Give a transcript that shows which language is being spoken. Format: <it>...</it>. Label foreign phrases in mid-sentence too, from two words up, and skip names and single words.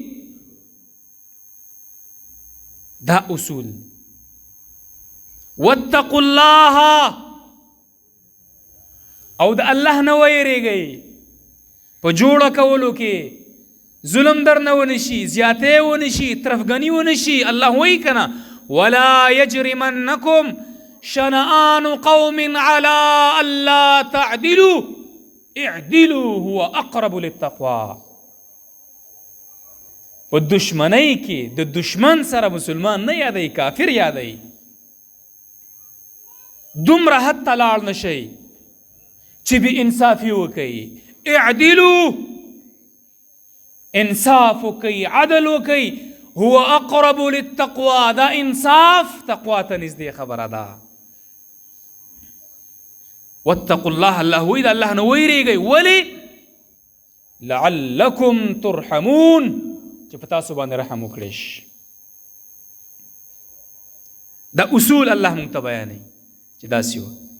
<ps>دا اصول.</ps> <ar>واتقوا الله،</ar> <ps>او د الله نه ویریږئ په جوړه کولو کې. ظلم در نه ونشي، زیاتې ونشي، طرفګني ونشي. الله وایي که نه</ps> <ar>ولا یجرمنکم شنآن قوم على الا تعدلوا اعدلوا هو اقرب للتقوى.</ar> <ps>په دشمنۍ کې د دشمن سره مسلمان نه یادوي، کافر یادوي. دومره حد ته لاړ نشئ چې بې انصافي وکئ. اعدلوا، انصاف وکئ، عدل وکئ.</ps> <ar>هو اقرب للتقوى،</ar> <ps>دا انصاف تقوا ته نږدې خبره ده.</ps> <ar>واتقوا الله،</ar> <ps>الله وی د الله نه ویریږئ. ولې؟</ps> <ar>لعلکم ترحمون،</ar> <ps>چې په تاسو باندې رحم وکړی شي. دا اصول الله موږ ته بیانوي چې داسې وه.</ps>